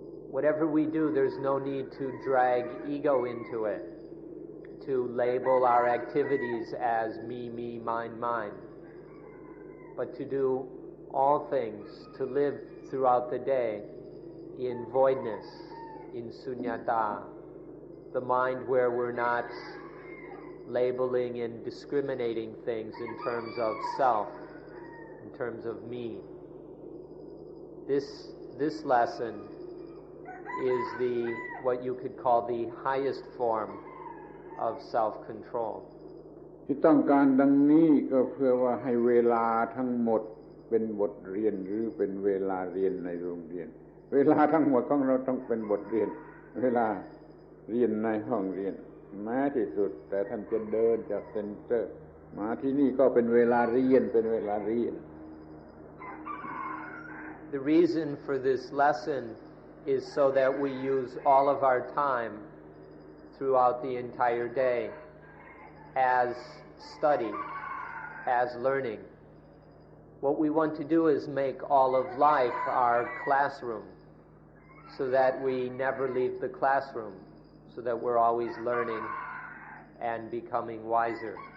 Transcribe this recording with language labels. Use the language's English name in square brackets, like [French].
[English] Whatever we do, there's no need to drag ego into it, to label our activities as me, mine, mine, but to do all things, to live throughout the day in voidness, in sunyata, the mind where we're not labeling and discriminating things in terms of self, in terms of me. This lesson is what you could call the highest form of self-control. [Thai] ที่ต้องการดังนี้ก็เพื่อว่าให้เวลาทั้งหมดเป็นบทเรียนหรือเป็นเวลาเรียนในโรงเรียนเวลาทั้งหมดของเราต้องเป็นบทเรียนเวลาเรียนในห้องเรียนแม้ที่สุดแต่ท่านจะเดินจากเซ็นเตอร์มาที่นี่ก็เป็นเวลาเรียนเป็นเวลาเรียน [English] The reason for this lesson is so that we use all of our time throughout the entire day as study, as learning. What we want to do is make all of life our classroom so that we never leave the classroom, so that we're always learning and becoming wiser.